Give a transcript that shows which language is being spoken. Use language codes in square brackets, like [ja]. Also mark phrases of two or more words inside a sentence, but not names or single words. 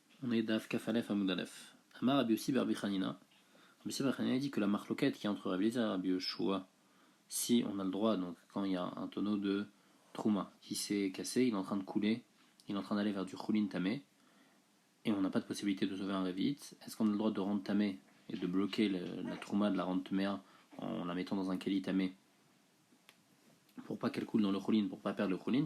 [fr] On est [he] דף כ"א עמוד א. אמר רבי יוסי רבי חנינא. [fr] Rabbi Yossi Rabbi Chanina dit que la marloquette qui est entre Rabbi Eliezer et Rabbi Yoshua, si on a le droit, donc quand il y a un tonneau de Trouma qui s'est cassé, il est en train de couler, il est en train d'aller vers du [he] חולין טמא, [fr] et on n'a pas de possibilité de sauver un Révite, est-ce qu'on a le droit de rendre Tamé et de bloquer la Trouma, de la rendre Taméa en la mettant dans un [he] כלי טמא [fr] pour pas qu'elle coule dans le Choulin, pour pas perdre le Choulin?